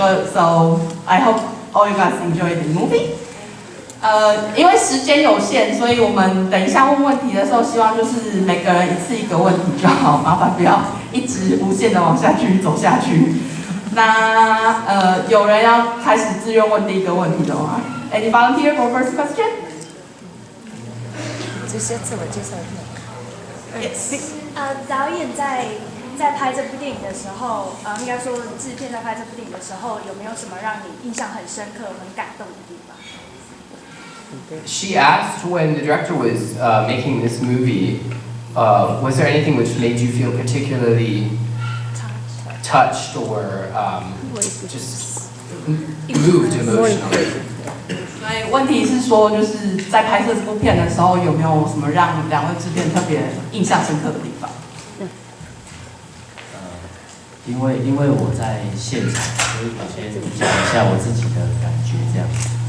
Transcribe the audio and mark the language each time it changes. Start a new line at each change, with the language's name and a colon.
English: So I hope all you guys enjoy the movie.
Chinese: 因为时间有限，所以我们等一下问问题的时候，希望就是每个人一次一个问题就好，麻烦不要一直无限的往下去走下去。那有人要开始自愿问第一个问题的吗 ？
English: Any volunteer for first question?
Chinese: 直接自我介绍一下。
English: Yes.
Chinese: 导演在拍这部电影的时候，应该说制片在拍这部电影的时候，有没有什么让你印象很深刻、很感动的地方？
English: She asked when the director was making this movie, was there anything which made you feel particularly touched or just moved emotionally?
Chinese: 所以问题是说，就是在拍摄这部片的时候，有没有什么让两位制片特别印象深刻的地方？因为我在现场，所以我先讲一下我自己的感觉这样子。